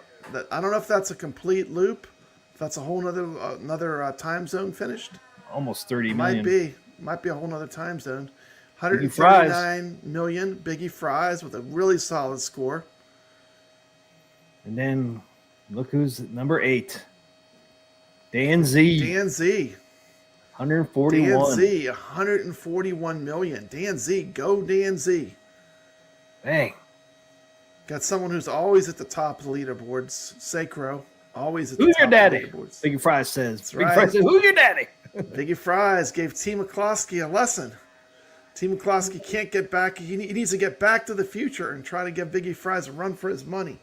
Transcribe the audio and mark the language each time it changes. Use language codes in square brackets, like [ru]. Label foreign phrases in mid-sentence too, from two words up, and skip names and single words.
[en] I don't know if that's a complete loop. If that's a whole another time zone finished. Almost 30 million. Might be a whole nother time zone. Biggie Fries. 139 million. Biggie Fries with a really solid score. And then look who's at number 8. Dan Z. Dan Z. 141. Dan Z, 141 million. Dan Z, go Dan Z. Dang. Got someone who's always at the top of the leaderboards. Sacro, always at the Who's top your daddy? of the leaderboards. Biggie Fries says. That's Biggie right. Fries says, who's your daddy? Biggie Fries gave Team McCloskey a lesson. Team McCloskey can't get back. He needs to get back to the future and try to give Biggie Fries a run for his money.